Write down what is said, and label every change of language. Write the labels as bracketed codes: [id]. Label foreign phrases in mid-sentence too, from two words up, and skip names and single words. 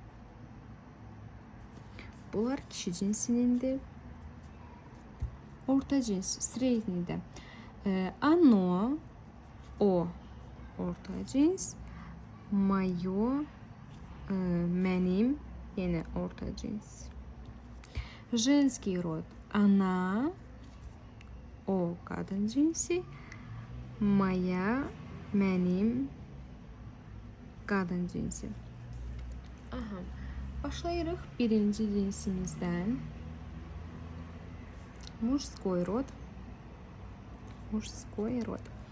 [az] Bunlar kişi cinsinindir. Orta cins, среднийdə оно, o, orta cins, moё, mənim, yenə orta cins. [ru] Женский род она, [az] o qadın cinsi, моя, mənim, qadın cinsi. Başlayırıq birinci cinsimizdən. [ru] Мужской род. Мужской род.